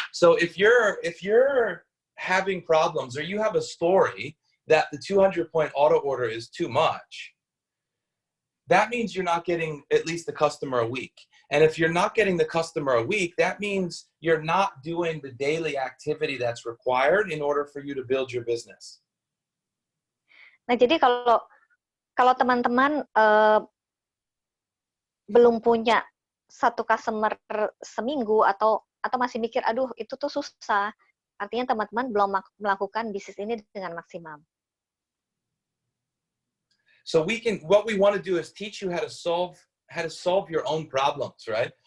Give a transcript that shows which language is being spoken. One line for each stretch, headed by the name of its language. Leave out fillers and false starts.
English: So if you're having problems, or you have a story that the 200-point auto order is too much, that means you're not getting at least the customer a week. And if you're not getting the customer a week, that means you're not doing the daily activity that's required in order for you to build your business.
Indonesian: Nah, jadi kalau teman-teman belum punya 1 customer seminggu, atau masih mikir, aduh, itu tuh susah, artinya teman-teman belum melakukan bisnis ini dengan maksimal.
English: So what we want to do is teach you how to solve your own problems, right?